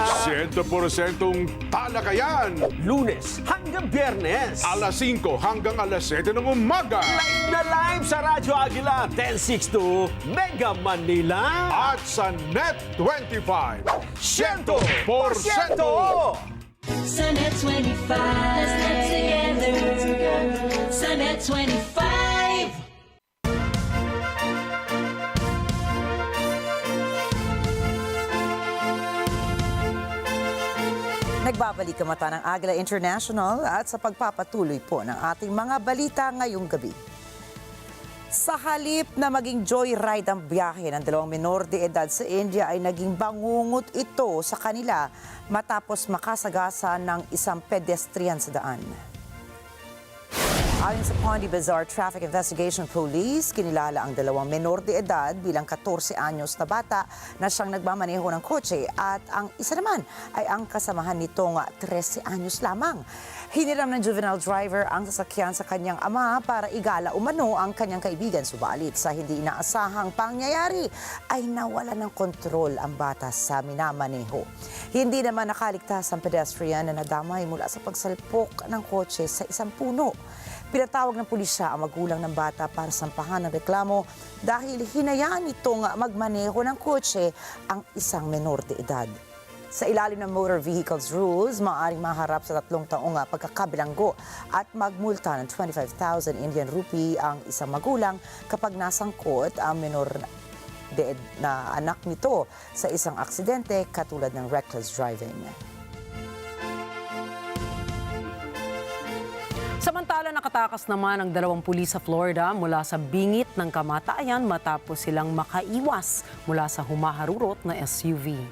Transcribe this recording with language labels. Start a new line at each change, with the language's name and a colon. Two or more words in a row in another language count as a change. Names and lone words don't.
Filipino: 100% talakayan. Lunes hanggang Biyernes. Alas 5 hanggang alas 7 ng umaga. Live na live sa Radyo Agila 1062 Mega Manila. At sa Net 25. 100%! Sa Net 25,
English: let's net together.
Filipino: Sa Net 25. Nagbabalik ang mata ng Agila International at sa pagpapatuloy po ng ating mga balita ngayong gabi. Sa halip na maging joyride ang biyahe ng dalawang menor de edad sa India ay naging bangungot ito sa kanila matapos makasagasa ng isang pedestrian sa daan. Ayon sa Pondy Bazaar Traffic Investigation Police, kinilala ang dalawang menor de edad bilang 14 anyos na bata na siyang nagmamaneho ng kotse at ang isa naman ay ang kasamahan nitong 13 anyos lamang. Hiniram ng
English: juvenile driver
Filipino: ang sasakyan sa kanyang ama para igala umano ang kanyang kaibigan. Subalit sa hindi inaasahang pangyayari ay nawala ng kontrol ang bata sa minamaneho. Hindi naman nakaligtas ang pedestrian na nadamay mula sa pagsalpok ng kotse sa isang puno. Pinatawag ng pulisya ang magulang ng bata para sampahan ng reklamo dahil hinayaan itong magmaneho ng kotse ang isang menor de edad. Sa ilalim ng Motor Vehicles Rules, maaaring maharap sa 3 taong pagkakabilanggo at magmulta ng 25,000
English: Indian rupee
Filipino: ang isang magulang kapag nasangkot ang menor de edad na anak nito sa isang aksidente katulad ng
English: reckless driving.
Filipino: Samantala, nakatakas naman ang 2 pulis sa Florida mula sa bingit ng kamatayan matapos silang makaiwas mula sa humaharurot na SUV.